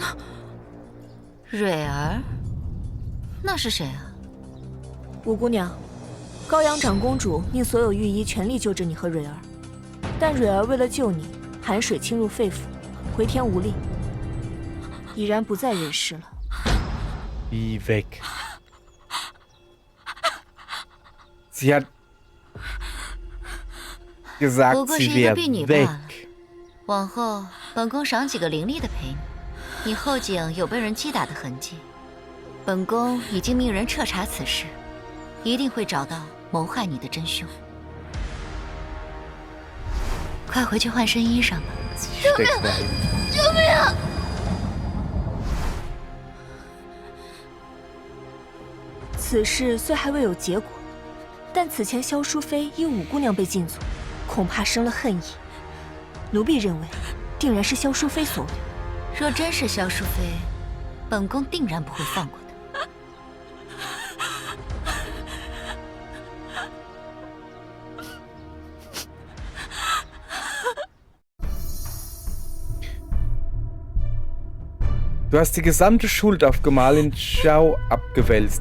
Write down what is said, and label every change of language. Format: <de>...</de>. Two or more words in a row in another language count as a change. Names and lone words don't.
<zh>蕊儿，那是谁啊？五姑娘，高阳长公主命所有御医全力救治你和蕊儿，但蕊儿为了救你，寒水侵入肺腑，回天无力，已然不在人世了。</zh> <de>wie weg. Sie hat</de> <zh>不</zh> <de>gesagt,</de> <zh>过是</zh> <de>sie</de> <zh>一个</zh> <de>wäre</de> <zh>婢女罢</zh> <de>weg.</de> <zh>了。往后，本宫赏几个伶俐的陪你。你后颈有被人击打的痕迹，本宫已经命人彻查此事，一定会找到谋害你的真凶。快回去换身衣裳吧。</zh> <de>Sie steckt dahin.</de> <zh>救命！此事虽还未有结果，但此前萧淑妃因五姑娘被禁足，恐怕生了恨意。奴婢认为，定然是萧淑妃所为。若真是萧淑妃，本宫定然不会放过她。</zh> <de>Du hast die gesamte Schuld auf Gemahlin Xiao abgewälzt.</de>